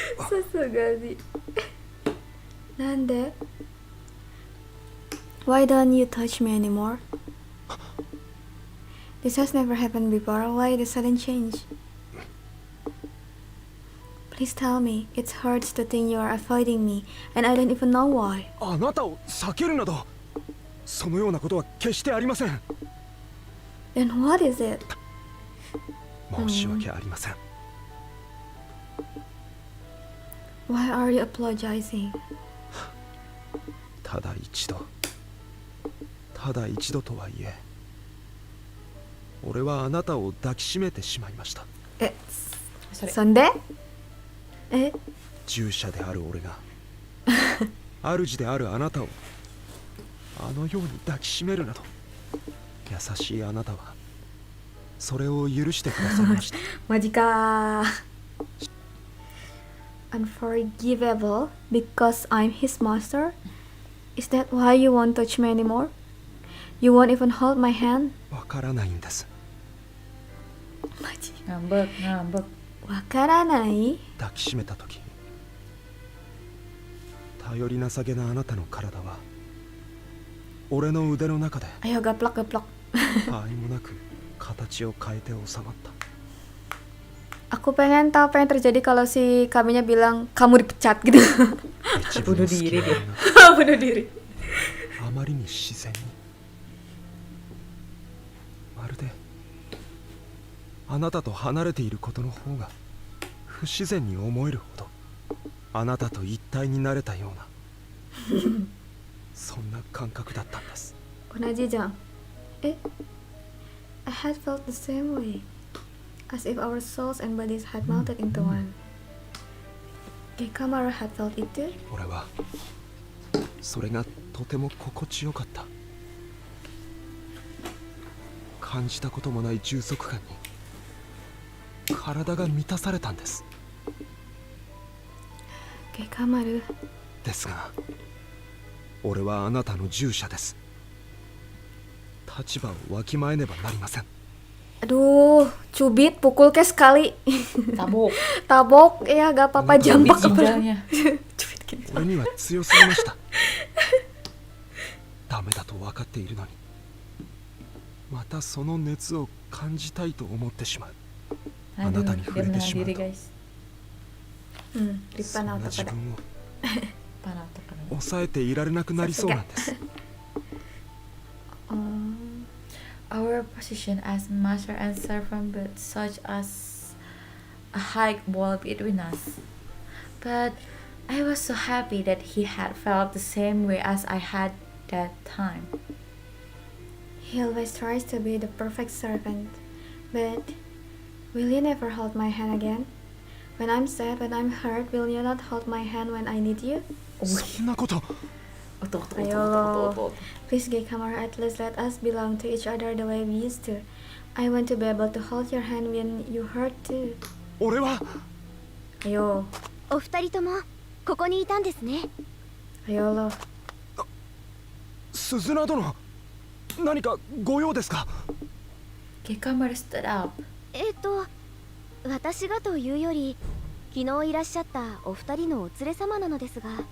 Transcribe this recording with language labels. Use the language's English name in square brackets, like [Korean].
[Japanese] さすがに。なんで? [English] Why don't you touch me anymore? This has never happened before. Why the sudden change? Please tell me. It hurts to think you are avoiding me, and I don't even know why. [Japanese] あなたを避けるなど、そのようなことは決してありません。 [English] Then what is it? [Japanese] 申し訳ありません。 [English] Why are you apologizing? [Japanese] ただ一度とはいえ、俺はあなたを抱きしめてしまいました。そんで？従者である俺が主であるあなたをあのように抱きしめるなど、優しいあなたはそれを許してくださいました。マジかー。 [English] Unforgivable because I'm his master? Is that why you won't touch me anymore? You won't even hold my hand? [Japanese] わからないんです。 [Indonesian] Ngambek, ngambek. [Japanese] わからない? 抱きしめた時、頼りなさげなあなたの体は俺の腕の中で [Indonesian] Ayo gaplok gaplok. [Japanese] 他愛もなく形を変えて収まった。 [Indonesian] Aku pengen tahu apa yang terjadi kalau si kaminya bilang kamu dipecat gitu. Bunuh diri dia. Bunuh diri. [Japanese] あまりに自然に、まるであなたと離れていることの方が不自然に思えるほどあなたと一体になれたようなそんな感覚だったんです。同じじゃん。 [English] I had felt the same way, as if our souls and bodies had melted into one. Gekkamaru had felt it too. [Japanese] 俺はそれがとても心地よかった。感じたこともない充足感に体が満たされたんです。 Gekkamaru. ですが俺はあなたの従者です。立場をわきまえねばなりません。 [Indonesian] Aduh, cubit pukul ke sekali. Tabok. Tabok, ya gak apa-apa jambak apa. Ginjalnya. [Japanese] 俺には強すぎました。ダメだと分かっているのにまたその熱を感じたいと思ってしまう。あなたに触れてしまうと [English] guys. [Japanese] そんな自分を [Indonesian] Panah otak. [Japanese] 抑えていられなくなりそうなんです。 [English] Our position as master and servant built such as a high wall between us. But I was so happy that he had felt the same way as I had that time. He always tries to be the perfect servant. But will you never hold my hand again? When I'm sad, when I'm hurt, will you not hold my hand when I need you? [Japanese] そんなこと [English] Ayo, please Gekkamaru, at least let us belong to each other the way we used to. I want to be able to hold your hand when you hurt too. [Japanese] 俺は [Indonesian] Ayo, [Japanese] お二人ともここにいたんですね。 [Indonesian] ayo lo. [Japanese] 鈴名殿、何かご用ですか？ [English] Gekkamaru stood up. [Japanese] 私がというより昨日いらっしゃったお二人のお連れ様なのですが。